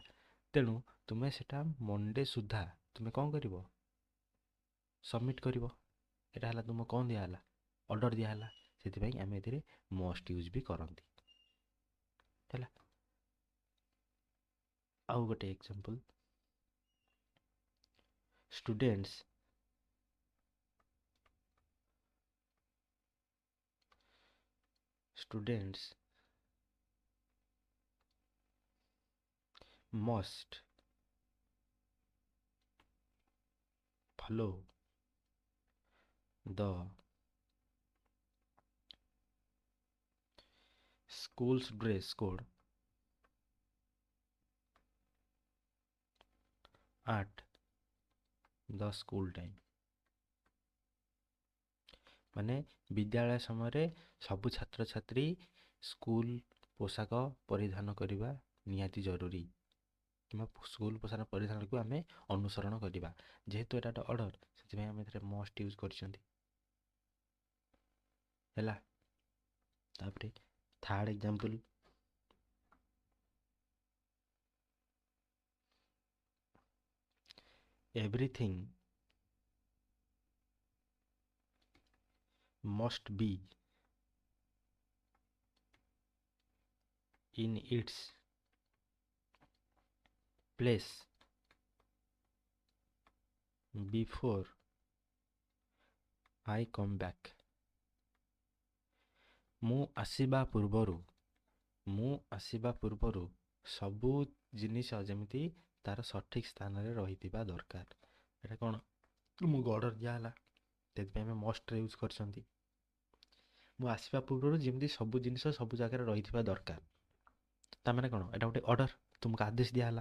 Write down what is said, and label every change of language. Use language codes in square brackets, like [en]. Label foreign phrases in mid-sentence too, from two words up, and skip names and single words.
[or] ତେଣୁ ତୁମେ ସେଟା ମଣ୍ଡେ ସୁଦ୍ଧା ତୁମେ କ'ଣ କରିବ? ସବମିଟ୍ କରିବ। ଏଇଟା ହେଲା ତୁମକୁ କ'ଣ ଦିଆହେଲା? ଅର୍ଡ଼ର ଦିଆହେଲା। ସେଥିପାଇଁ ଆମେ ଏଥିରେ [en] must use [or] ବି କରନ୍ତି ହେଲା। ଆଉ ଗୋଟେ ଏକ୍ସାମ୍ପଲ୍, [en] students must follow the school's dress code at the school time। [or] ମାନେ ବିଦ୍ୟାଳୟ ସମୟରେ ସବୁ ଛାତ୍ରଛାତ୍ରୀ ସ୍କୁଲ ପୋଷାକ ପରିଧାନ କରିବା ନିହାତି ଜରୁରୀ, କିମ୍ବା ସ୍କୁଲ ପୋଷାକ ପରିଧାନକୁ ଆମେ ଅନୁସରଣ କରିବା। ଯେହେତୁ ଏଇଟା ଗୋଟେ ଅର୍ଡ଼ର, ସେଥିପାଇଁ ଆମେ ଏଥିରେ [en] must use [or] କରିଛନ୍ତି ହେଲା। ତାପରେ [en] third example, everything must be in its place before I come back। [or] ମୁଁ ଆସିବା ପୂର୍ବରୁ ସବୁ ଜିନିଷ ଯେମିତି ତାର ସଠିକ ସ୍ଥାନରେ ରହିଥିବା ଦରକାର। ଏଇଟା କ'ଣ ତୁମକୁ ଅର୍ଡ଼ର ଦିଆହେଲା, ସେଥିପାଇଁ ଆମେ ମଷ୍ଟରେ ୟୁଜ୍ କରିଛନ୍ତି। ମୁଁ ଆସିବା ପୂର୍ବରୁ ଯେମିତି ସବୁ ଜିନିଷ ସବୁ ଜାଗାରେ ରହିଥିବା ଦରକାର, ତାମାନେ କ'ଣ, ଏଇଟା ଗୋଟେ ଅର୍ଡ଼ର, ତୁମକୁ ଆଦେଶ ଦିଆହେଲା।